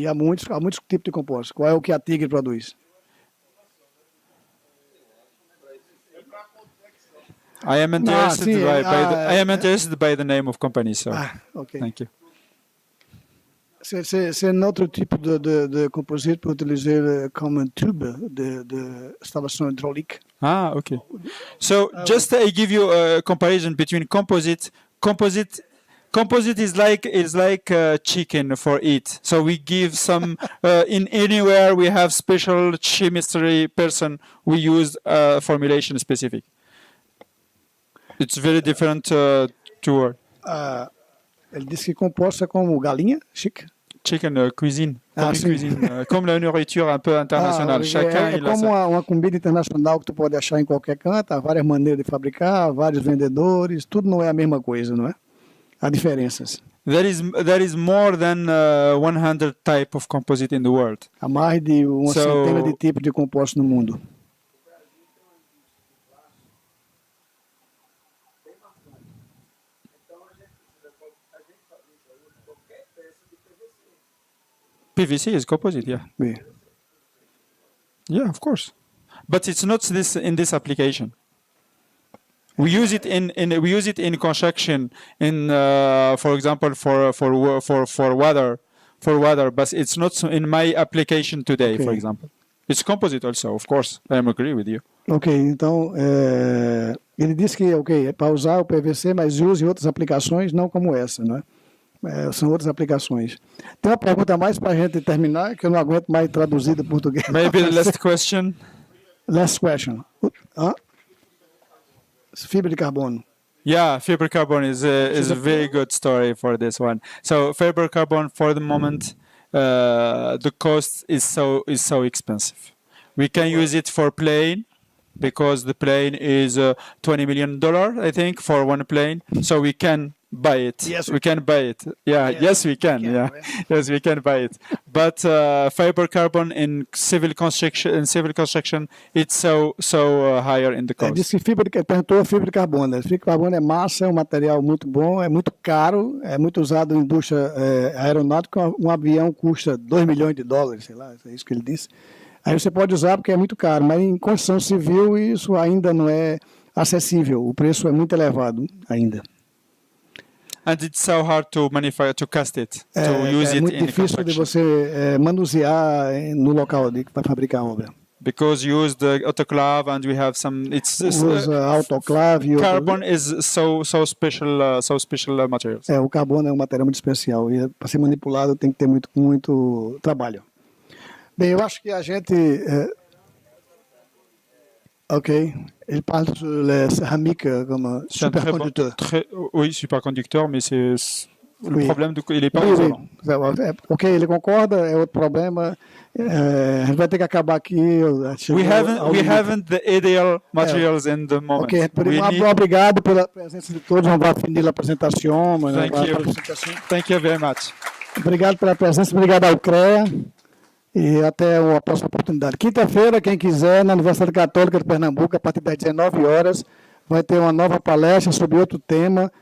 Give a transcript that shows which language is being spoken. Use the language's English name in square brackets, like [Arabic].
[Portuguese] E há muitos tipos de compósito. Qual é o que a Tigre produz? [English] I am interested by the name of company, so Ok. thank you. [French] C'est un autre type de composite pour utiliser comme un tube de installation hydraulique. [English] Ah, okay. So just I give you a comparison between composite. Composite is like chicken for eat. So we give some in anywhere we have special chemistry person we use formulation specific. It's very different to work. [Portuguese] Ele disse que composto é como galinha, chique. [French] Chicken cuisine, comme [Portuguese] sim. [French] cuisine, comme la nourriture un peu internationale. Chacun il a [Portuguese] como [French] sa... [Portuguese] uma comida internacional que tu pode achar em qualquer canto, há várias maneiras de fabricar, vários vendedores, tudo não é a mesma coisa, não é? Há diferenças. [English] There is more than 100 type of composite in the world. [Portuguese] Há mais de uma centena de tipos de composto no mundo. [English] PVC is composite, yeah. [Portuguese] Sim. [English] Yeah, of course. But it's not this in this application. We use it in construction, for example, for water, but it's not in my application today, Okay. for example. It's composite also, of course. I agree with you. [Portuguese] Ok, então ele disse que é para usar o PVC, mas use em outras aplicações, não como essa, não é? São outras aplicações. Tem uma pergunta a mais para a gente terminar, que eu não aguento mais traduzida em português. [English] Maybe the last question. Last question. [Portuguese] Fibra de carbono. [English] Yeah, fiber carbon is a very good story for this one. So fiber carbon for the moment, the cost is so expensive. We can use it for plane because the plane is $20 million, I think, for one plane. So we can buy it. Yes, we can buy it. Yeah, yes, we can. Yeah, yes, we can buy it. But fiber carbon in civil construction, it's so higher in the cost. [Portuguese] Disse que perguntou a fibra de carbono. A fibra de carbono é massa, é um material muito bom, é muito caro, é muito usado em indústria aeronáutica. Um avião custa $2 milhões, sei lá, é isso que ele disse. Aí você pode usar porque é muito caro, mas em construção civil isso ainda não é acessível. O preço é muito elevado ainda. [English] And it's so hard to manufacture, to cast it, to use it in [Portuguese] muito difícil de você manusear no local para fabricar a obra. [English] Because you use the autoclave and we have some. [Portuguese] Usa autoclave. [English] Carbon is so special materials. [Portuguese] O carbono é um material muito especial e para ser manipulado tem que ter muito trabalho. Bem, eu acho que a gente... ok. [French] Il parle sur les céramiques comme superconducteur. Oui, superconducteur, mais c'est le problème, il n'est pas isolant. [Portuguese] Ok, ele concorda, é outro problema. A gente vai ter que acabar aqui. [English] We haven't the ideal materials in the moment. [Portuguese] Ok, obrigado pela presença de todos. Vamos finir a apresentação. [English] Thank you very much. [Portuguese] Obrigado pela presença, obrigado ao CREA. E até a próxima oportunidade. Quinta-feira, quem quiser, na Universidade Católica de Pernambuco, a partir das 19 horas, vai ter uma nova palestra sobre outro tema.